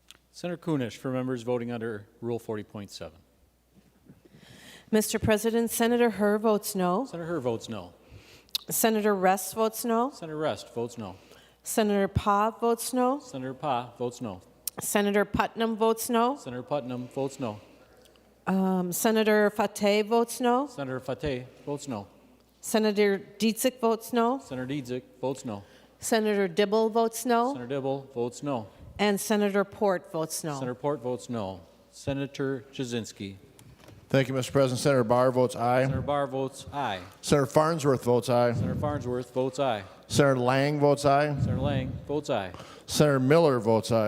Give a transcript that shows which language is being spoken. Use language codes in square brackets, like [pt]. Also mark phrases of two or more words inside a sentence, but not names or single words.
[en] Senator Kunish for members voting under Rule 40.7. Mr. President, Senator Herr votes no. Senator Herr votes no. Senator Rest votes no. Senator Rest votes no. Senator Pa votes no. Senator Pa votes no. Senator Putnam votes no. Senator Putnam votes no. Senator Fateh votes no. Senator Fateh votes no. Senator Dietzick votes no. Senator Dietzick votes no. Senator Dibble votes no. Senator Dibble votes no. And Senator Port votes no. Senator Port votes no. Senator Jasinski. Thank you, Mr. President. Senator Barr votes aye. Senator Barr votes aye. Senator Farnsworth votes aye. Senator Farnsworth votes aye. Senator Lang votes aye. Senator Lang votes aye. Senator Miller votes aye.